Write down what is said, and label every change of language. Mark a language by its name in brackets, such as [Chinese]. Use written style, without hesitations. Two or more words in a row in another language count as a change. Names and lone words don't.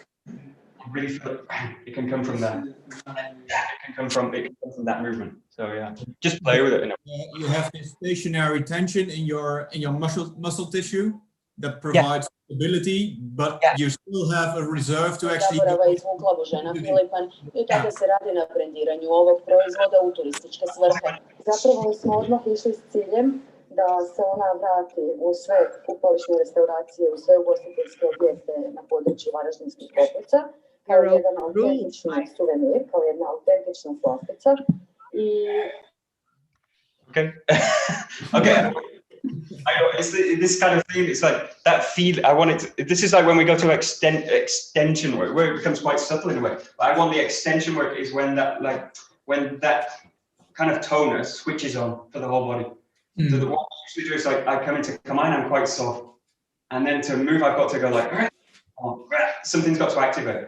[English] Really feel it can come from that. It can come from that movement. So yeah, just play with it. You have this stationary tension in your muscle tissue that provides stability, but you still have a reserve to actually. [Croatian] Tako se radi na brendiranju ovog proizvoda u turističke svrhe. Zapravo smo odmah išli s ciljem da se ona vrati u sve kupovišne restauracije, u sve ugostiteljske objekte na području Varaždinskih Toplica, kao jedan autentični suvenir, kao jedna autentična slastica. [English] Okay. I know it's this kind of thing. It's like that feel. I want it. This is like when we go to extension work, where it becomes quite subtle in a way. But I want the extension work is when that kind of tonus switches on for the whole body. So what I usually do is like I come into Kamain, I'm quite soft, and then to move, I've got to go like something's got to activate.